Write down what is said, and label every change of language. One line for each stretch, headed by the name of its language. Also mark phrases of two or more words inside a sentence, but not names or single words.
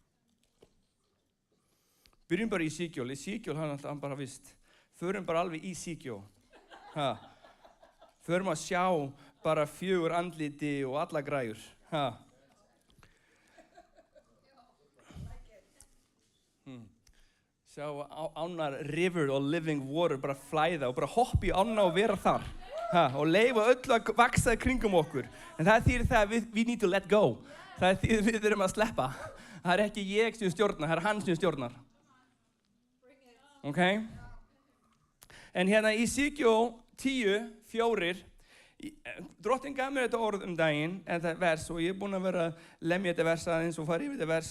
Icelandic: Byrjum bara í Ezekiel, hann bara vist. Förum bara alveg í Ezekiel. Förum að sjá bara 4 andliti og alla græjur. Sjá ánar river og
English: living water
Icelandic: bara flæða og bara hoppa í ána og vera þar. Og leyfa öllu að vaksa kringum okkur. En það þýðir það að
English: we need to let go.
Icelandic: Það þýðir við þurfum að sleppa. Það er ekki ég sem stjórnar, það er hann sem stjórnar. Ok? En hérna í Ezekiel 10:4, Drottinn gaf mér þetta orð daginn, þetta vers, og ég er búinn að vera að lemja þetta vers aðeins og fara yfir þetta vers.